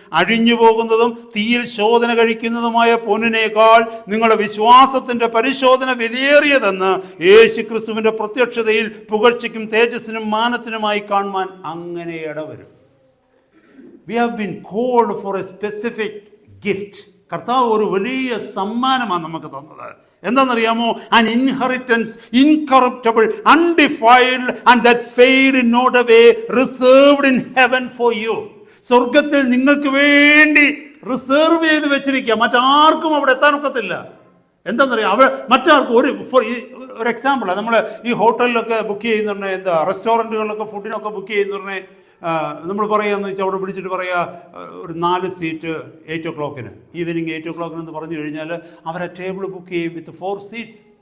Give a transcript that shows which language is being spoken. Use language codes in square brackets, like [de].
[ml] അഴിഞ്ഞു പോകുന്നതും തീയിൽ ശോധന കഴിക്കുന്നതുമായ പൊന്നിനേക്കാൾ നിങ്ങളുടെ വിശ്വാസത്തിൻ്റെ പരിശോധന വിലയേറിയതെന്ന് യേശുക്രിസ്തുവിൻ്റെ പ്രത്യക്ഷതയിൽ പുകഴ്ചയ്ക്കും തേജസ്സിനും മാനത്തിനുമായി കാണുവാൻ അങ്ങനെ ഇടവരും. [en] We have been called for a specific gift. [ml] കർത്താവ് ഒരു വലിയ സമ്മാനമാണ് നമുക്ക് തന്നത്. എന്താണെന്നറിയാമോ? [en] an inheritance incorruptible, undefiled, and that fade not away, reserved in heaven for you. [ml] സ്വർഗത്തിൽ നിങ്ങൾക്ക് വേണ്ടി റിസർവ് ചെയ്ത് വെച്ചിരിക്കുക. മറ്റാർക്കും അവിടെ എത്താനൊക്കത്തില്ല. എന്താണെന്നറിയാം, അവിടെ മറ്റാർക്കും ഒരു എക്സാമ്പിളാണ്. നമ്മൾ ഈ ഹോട്ടലിലൊക്കെ ബുക്ക് ചെയ്യുന്നുണ്ടെ, റെസ്റ്റോറൻറ്റുകളിലൊക്കെ ഫുഡിനൊക്കെ ബുക്ക് ചെയ്യുന്നുണ്ടെ, നമ്മൾ പറയുകയെന്ന് വെച്ചാൽ അവിടെ വിളിച്ചിട്ട് പറയുക, ഒരു 4 സീറ്റ് 8 o'clock, ഈവനിങ് 8 o'clock എന്ന് പറഞ്ഞു കഴിഞ്ഞാൽ അവരെ ടേബിൾ ബുക്ക് ചെയ്യും വിത്ത് 4 seats.